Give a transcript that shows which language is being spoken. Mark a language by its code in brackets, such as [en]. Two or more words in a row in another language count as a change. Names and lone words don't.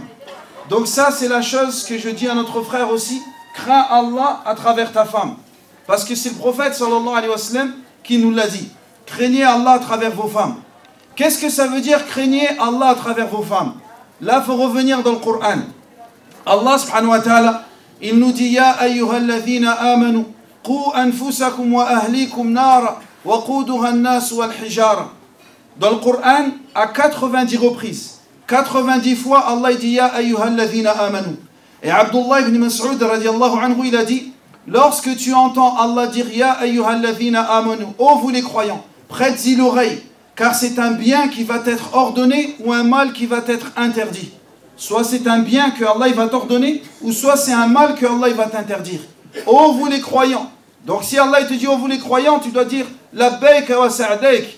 [fr] Donc ça, c'est la chose que je dis à notre frère aussi, crains Allah à travers ta femme. Parce que c'est le prophète [ar] صلى الله عليه وسلم [fr] qui nous l'a dit. Craignez Allah à travers vos femmes. Qu'est-ce que ça veut dire craignez Allah à travers vos femmes? Là, il faut revenir dans le Coran. Allah [ar] سبحانه وتعالى, [fr] il nous dit [ar] يا أيها الذين آمنوا قوا أنفسكم وأهليكم نارا وقودها الناس والحجارة. [fr] Dans le Coran, à 90 reprises, 90 fois, Allah dit [ar] يا أيها الذين آمنوا. [fr] Et Abdullah ibn Mas'ud [ar] رضي الله عنه, [fr] il a dit, lorsque tu entends Allah dire [ar] يا أيها الذين آمنوا, [fr] ô vous les croyants, prête-y l'oreille, car c'est un bien qui va être ordonné ou un mal qui va être interdit. Soit c'est un bien que Allah va t'ordonner, ou soit c'est un mal que Allah va t'interdire. Ô vous les croyants. Donc si Allah te dit ô vous les croyants, tu dois dire [ar] لبيك وسعديك.